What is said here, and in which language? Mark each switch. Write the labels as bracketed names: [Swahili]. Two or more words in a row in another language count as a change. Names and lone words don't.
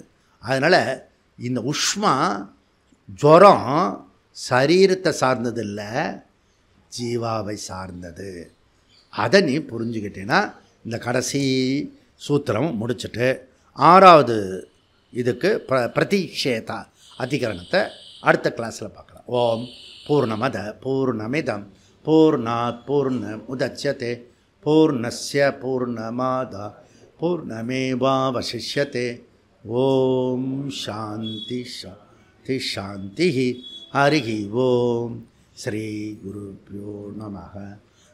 [Tamil] அதனால் இந்த உஷ்மா ஜுரம் சரீரத்தை சார்ந்தது இல்லை, ஜீவாவை சார்ந்தது. அதை நீ புரிஞ்சுக்கிட்டேன்னா இந்த கடைசி சூத்திரம் முடிச்சுட்டு 6வது இதுக்கு பிரதிஷேதா அதிகரணத்தை அடுத்த கிளாஸில் பார்க்கலாம். [Sanskrit] ॐ पूर्णमद पूर्णमिदं पूर्णात् पूर्णमुदच्यते पूर्णस्य पूर्णमादा पूर्णमेवावशिष्यते. ॐ शान्ति शान्ति शान्ति. हरि ॐ। श्री गुरुभ्यो नमः.